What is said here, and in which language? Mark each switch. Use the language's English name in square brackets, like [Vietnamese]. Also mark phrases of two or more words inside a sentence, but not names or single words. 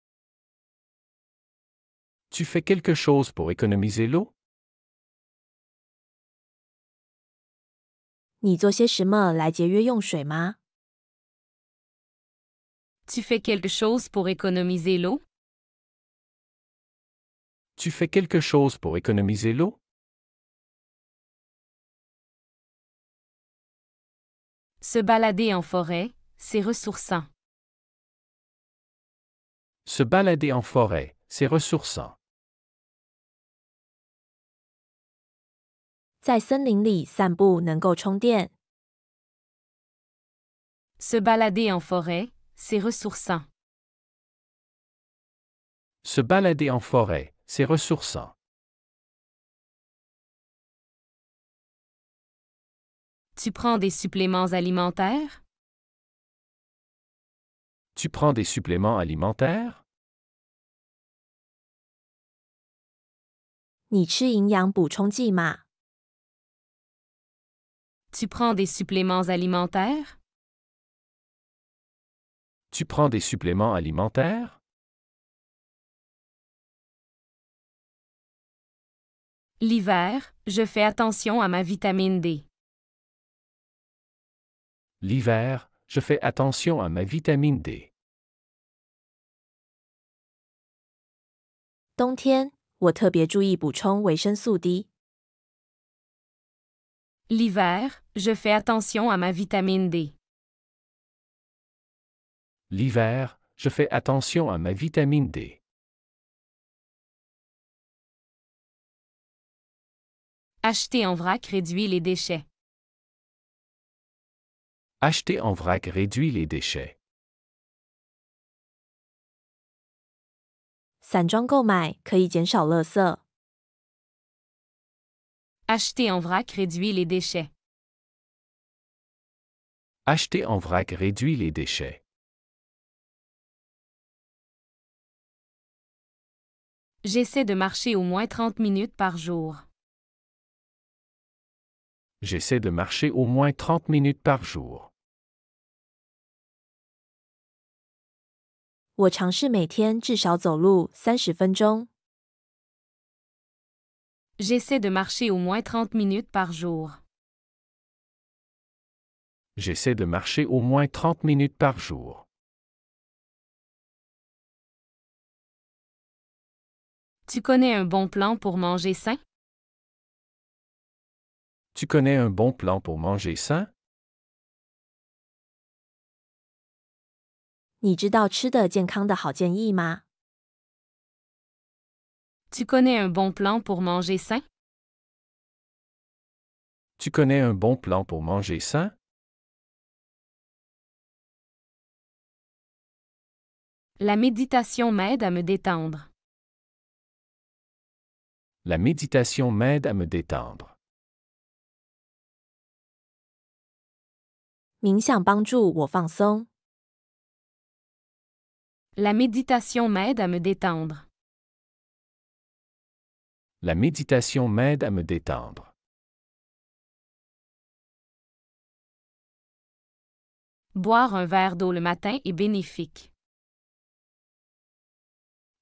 [French] Tu fais quelque chose pour économiser l'eau? [Chinese] 你做些什么来节约用水吗？ [French] Tu fais quelque chose pour économiser l'eau? Tu fais quelque chose pour économiser l'eau? Se balader en forêt, c'est ressourçant. Se balader en forêt, c'est ressourçant. [Chinese] 在森林里散步能够充电。 [French] Se balader en forêt, c'est ressourçant. Se balader en forêt, c'est ressourçant. Tu prends des suppléments alimentaires? Tu prends des suppléments alimentaires? [Chinese] 你吃营养补充剂吗？ [French] Tu prends des suppléments alimentaires? Tu prends des suppléments alimentaires? L'hiver, je fais attention à ma vitamine D. L'hiver, je fais attention à ma vitamine D. [Chinese] 冬天，我特别注意补充维生素 D。 [French] L'hiver, je fais attention à ma vitamine D. L'hiver, je fais attention à ma vitamine D. Acheter en vrac réduit les déchets. Acheter en vrac réduit les déchets. [Chinese] 散装购买可以减少垃圾。 [French] Acheter en vrac réduit les déchets. Acheter en vrac réduit les déchets. J'essaie de marcher au moins 30 minutes par jour. J'essaie de marcher au moins 30 minutes par jour. [Chinese] 我尝试每天至少走路30分钟。 [French] J'essaie de marcher au moins 30 minutes par jour. J'essaie de marcher au moins 30 minutes par jour. Tu connais un bon plan pour manger sain? Tu connais un bon plan pour manger sain? [Chinese] 你知道吃的健康的好建议吗？ [French] Tu connais un bon plan pour manger sain? Tu connais un bon plan pour manger sain? La méditation m'aide à me détendre. La méditation m'aide à me détendre. [Chinese] 冥想帮助我放松。 [French] La méditation m'aide à me détendre. La méditation m'aide à me détendre. Boire un verre d'eau le matin est bénéfique.